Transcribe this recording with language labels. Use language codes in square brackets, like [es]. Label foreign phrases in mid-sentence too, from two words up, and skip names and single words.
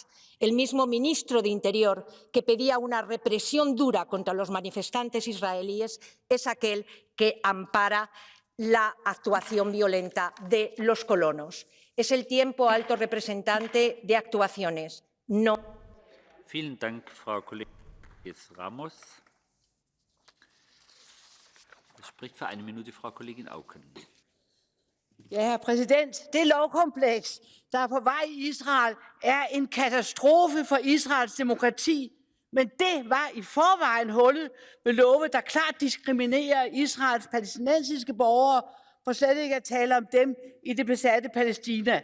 [es] El mismo ministro de Interior, que pedía una represión dura contra los manifestantes israelíes, es aquel que ampara la actuación violenta de los colonos. Es el tiempo, alto representante, de actuaciones, no. [de] Vielen Dank, Frau Kollegin Ramos. Es spricht für 1 Minute Frau Kollegin Auken. [da] Ja, herr præsident, det lovkompleks, der er på vej i Israel, er en katastrofe for Israels demokrati. Men det var i forvejen hullet med love, der klart diskriminerer Israels palæstinensiske borgere, for slet ikke at tale om dem i det besatte Palæstina.